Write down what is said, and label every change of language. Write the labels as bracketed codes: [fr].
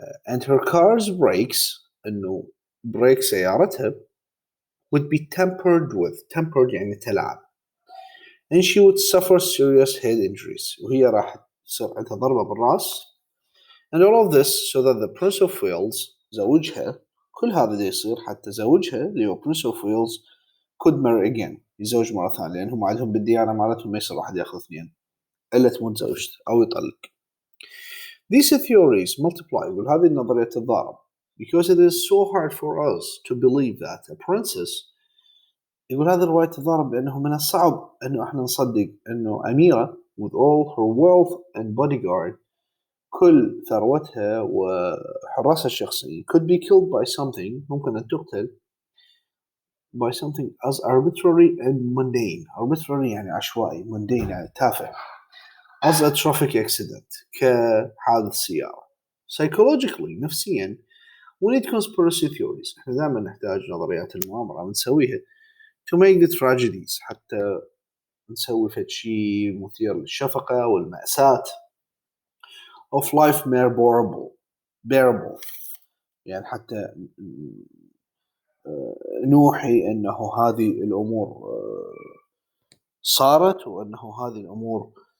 [en] and her car's brakes [ar] إنه بريك سيارتها [en] would be tempered [ar] يعني تلعب [en] and she would suffer serious head injuries [ar] وهي راح تصير عندها ضربة بالرأس [en] and all of this so that the Prince of Wales [ar] زوجها كل هذا ده يصير حتى زوجها اللي هو Prince of Wales [en] could marry again [ar] يزوج مرة ثانية لأنهم عندهم بالديانة مالتهم ما يصير واحد ياخذ اثنين إلا تموت زوجته أو يطلق. [en] These theories multiply [ar] يقول هذه النظرية تتضارب [en] because it is so hard for us to believe that a princess [ar] يقول هذه الرواية تتضارب لأنه من الصعب أنه إحنا نصدق أنه أميرة [en] with all her wealth and bodyguard [ar] كل ثروتها وحراسها الشخصي [en] could be killed by something [ar] ممكن أن تقتل [en] by something as arbitrary and mundane. arbitrary [ar] يعني عشوائي [en] mundane [ar] يعني تافه [en] as a traffic accident [ar] كحادث سيارة. [en] psychologically [ar] نفسيا [en] we need conspiracy theories. [ar] احنا دائما نحتاج نظريات المؤامرة نسويها [en] to make the tragedies [ar] حتى نسوي فد شيء مثير للشفقة والمأساة [en] of life more bearable [ar] يعني حتى نوحي أنه هذه الأمور صارت وأنه هذه الأمور